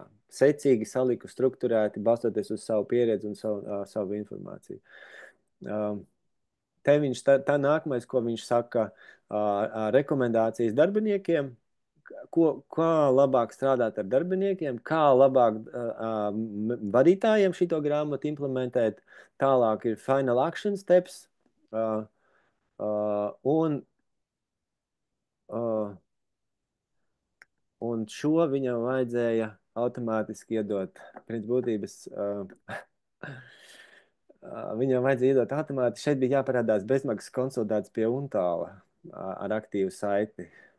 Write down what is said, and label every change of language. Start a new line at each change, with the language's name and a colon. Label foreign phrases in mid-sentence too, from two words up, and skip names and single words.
Latvian: Secīgi saliku, strukturēti, balstoties uz savu pieredzi un savu informāciju. Te viņš tā nākamais, ko viņš saka, rekomendācijas darbiniekiem, kā labāk strādāt ar darbiniekiem, kā labāk vadītājiem šito grāmatu implementēt. Tālāk ir
English: final action steps,
Latvian: un šo viņam vajadzēja automātiski iedot. Pēc būtības viņam vajadzēja iedot automātiski. Šeit bija jāparādās bezmaksas konsultāts pie Untāla ar aktīvu saiti.